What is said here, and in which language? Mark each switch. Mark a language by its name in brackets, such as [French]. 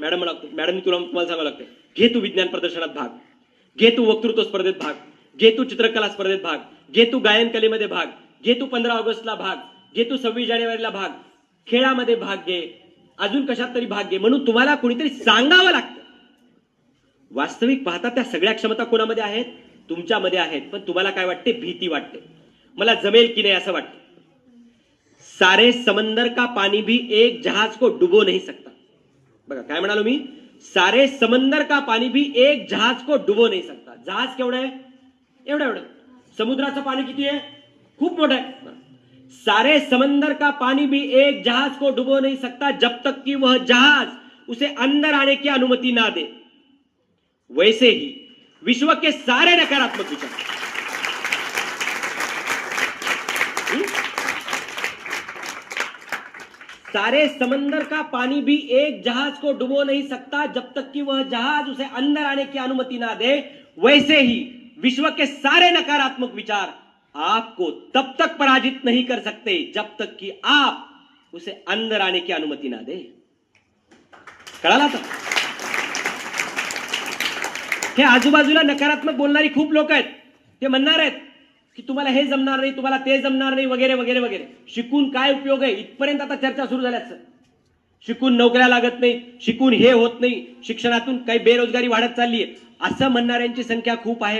[Marathi] मॅडमनी तुम्हाला सांगावं लागतं, घे तू विज्ञान प्रदर्शनात भाग, घे तू वक्तृत्व स्पर्धेत भाग, घे तू चित्रकला स्पर्धेत भाग, घे तू गायन कलेमध्ये भाग, घे तू 15 ऑगस्टला भाग, घे तू 26 जानेवारीला भाग, खेळामध्ये भाग घे, अजून कशात तरी भाग घे, म्हणून तुम्हाला कोणीतरी सांगावं लागतं. वास्तविक पाहता त्या सगळ्या क्षमता कोणामध्ये आहेत? तुमच्यामध्ये आहेत. पण तुम्हाला काय वाटते? भीती वाटते. मला जमेल की नाही असं वाटतं. [Hindi] सारे समंदर का पानी भी एक जहाज को डुबो नहीं सकता. [Marathi] बघा काय म्हणालो मी? [Hindi] सारे समंदर का पानी भी एक जहाज को डुबो नहीं सकता. [Marathi] जहाज केवढं आहे? एवढं. समुद्राचं पाणी किती आहे? खूप मोठं आहे. [Hindi] सारे समंदर का पानी भी एक जहाज को डुबो नहीं सकता जब तक कि वह जहाज उसे अंदर आने की अनुमति ना दे. वैसे ही विश्व के सारे नकारात्मक विचार, सारे समंदर का पानी भी एक जहाज को डुबो नहीं सकता जब तक कि वह जहाज उसे अंदर आने की अनुमति ना दे. वैसे ही विश्व के सारे नकारात्मक विचार आपको तब तक पराजित नहीं कर सकते जब तक कि आप उसे अंदर आने की अनुमति ना दे. [Marathi] कळाला तर? हे आजूबाजूला नकारात्मक बोलणारी खूप लोक आहेत. ते म्हणणार आहेत की तुम्हाला हे जमणार नाही, तुम्हाला ते जमणार नाही, वगैरे वगैरे वगैरे. शिकून काय उपयोग आहे? इथपर्यंत आता चर्चा सुरू झाल्या. शिकून नोकऱ्या लागत नाही, शिकून हे होत नाही, शिक्षणातून काही बेरोजगारी वाढत चालली आहे, असं म्हणणाऱ्यांची संख्या खूप आहे.